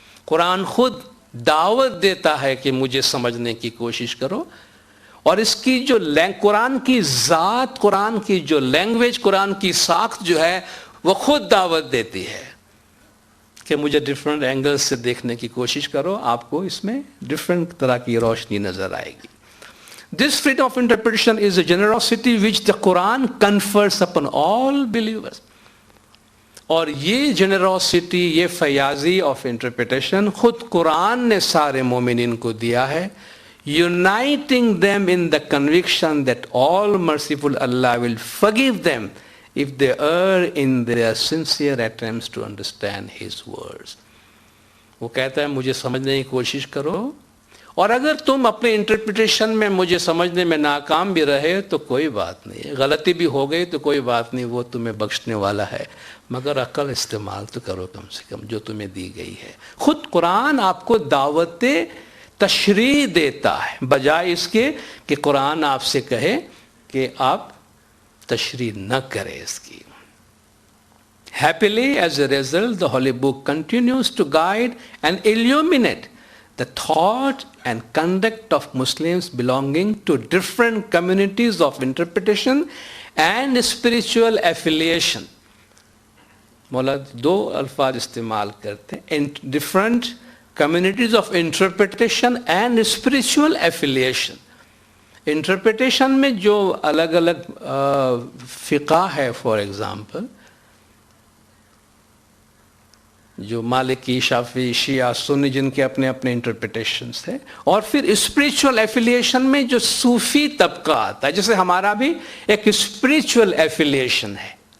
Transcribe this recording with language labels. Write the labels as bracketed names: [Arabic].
[Urdu] قرآن خود دعوت دیتا ہے کہ مجھے سمجھنے کی کوشش کرو، اور اس کی جو قرآن کی ذات، قرآن کی جو لینگویج، قرآن کی ساخت جو ہے وہ خود دعوت دیتی ہے کہ مجھے ڈیفرنٹ اینگل سے دیکھنے کی کوشش کرو، آپ کو اس میں ڈیفرنٹ طرح کی روشنی نظر آئے گی. [English] This freedom of interpretation is a generosity which the Quran confers upon all believers. [Urdu] اور یہ جنراسٹی، یہ فیاضی آف انٹرپریٹیشن خود قرآن نے سارے مومنین کو دیا ہے، [English] uniting them in the conviction that all merciful Allah will forgive them if they err in their sincere attempts to understand His words. [Urdu] وہ کہتا ہے مجھے سمجھنے کی کوشش کرو، اور اگر تم اپنے انٹرپریٹیشن میں مجھے سمجھنے میں ناکام بھی رہے تو کوئی بات نہیں، غلطی بھی ہو گئی تو کوئی بات نہیں، وہ تمہیں بخشنے والا ہے، مگر عقل استعمال تو کرو کم سے کم جو تمہیں دی گئی ہے۔ خود قرآن آپ کو دعوت تشریح دیتا ہے، بجائے اس کے کہ قرآن آپ سے کہے کہ آپ تشریح نہ کریں اس کی۔ [English] Happily, as a result, the Holy Book continues to guide and illuminate the thought and conduct of Muslims belonging to different communities of interpretation and spiritual affiliation. [Urdu] مولا دو الفاظ استعمال کرتے ہیں، [English] different communities of interpretation and spiritual affiliation. [Urdu] Interpretation میں جو الگ الگ فقہ ہے، فار ایگزامپل جو مالکی، شافعی، شیعہ، سنی، جن کے اپنے اپنے انٹرپریٹیشنز ہیں، اور پھر اسپریچول ایفیلیشن میں جو صوفی طبقہ آتا ہے، جیسے ہمارا بھی ایک اسپریچول ایفیلیشن ہے،